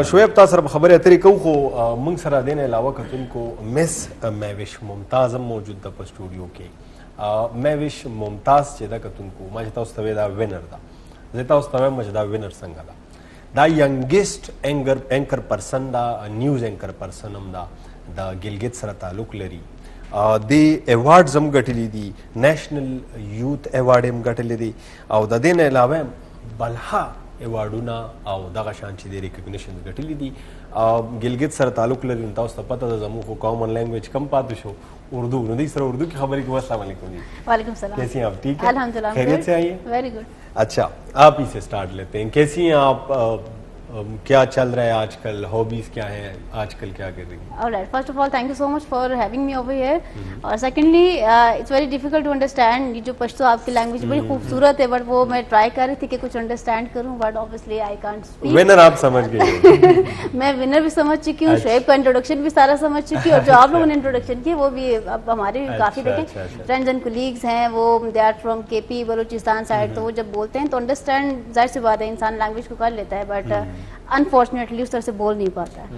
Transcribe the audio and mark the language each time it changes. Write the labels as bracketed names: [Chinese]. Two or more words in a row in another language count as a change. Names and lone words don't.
[Pashto] شعیب تاسو سره خبرې اترې کوو خو موږ سره دې نه علاوه کتونکو مس مهوش ممتاز هم موجود ده په سټوډیو کې. مهوش ممتاز چې ده کتونکو ما چې تاسو ته دا وینر ده زه تاسو ته وایم چې دا وینر څنګه ده. دا [English] youngest anchor person [Pashto] دا [English] news anchor person [Pashto] هم دا د ګلګت سره تعلق لري. د ایوارډز هم ګټلي دي. نیشنل یوث ایوارډ هم ګټلی دی او د دې نه علاوه بلها ایوارډونه او دغه شان چې د ریکګنیشن ګټلي دي. ګلګت سره تعلق لري نو تاسو ته پته ده زموږ خو [English] common language [Pashto] کم پاتې شو اردو نو دوی سره اردو کې خبرې کوو. [Arabic] السلام علیکم جی. وعلیکم السلام. [Urdu] کیسی ہیں آپ؟ ٹھیک ہے الحمدللہ خیریت سے آئیے. [English] very good. [Urdu] اچھا آپ ہی سے اسٹارٹ لیتے ہیں. کیسی ہیں آپ؟ کیا چل رہا ہے آج کل؟ ہابیز کیا ہیں آج کل؟ کیا کر رہی ہیں؟ [English] Alright, first of all, thank you so much for having me over here. اور secondly, it's very difficult to understand. [Urdu] یہ جو پشتو آپ کی لینگویج بڑی خوبصورت ہے بٹ وہ میں ٹرائی کر رہی تھی کہ کچھ انڈرسٹینڈ کروں بٹ [English] obviously I can't speak. [Urdu] ونر آپ سمجھ گئے. میں ونر بھی سمجھ چکی ہوں, شعیب کا انٹروڈکشن بھی سارا سمجھ چکی ہوں اور جو آپ لوگوں نے انٹروڈکشن کی وہ بھی اب ہمارے کافی دیکھیں [English] friends and colleagues [Urdu] ہیں وہ [English] they are from [Urdu] کے پی بلوچستان سائڈ تو وہ جب بولتے ہیں تو انڈرسٹینڈ ظاہر سی بات ہے انسان لینگویج کو کر لیتا ہے [English] but unfortunately [Urdu] اس طرح سے بول نہیں پاتا ہے.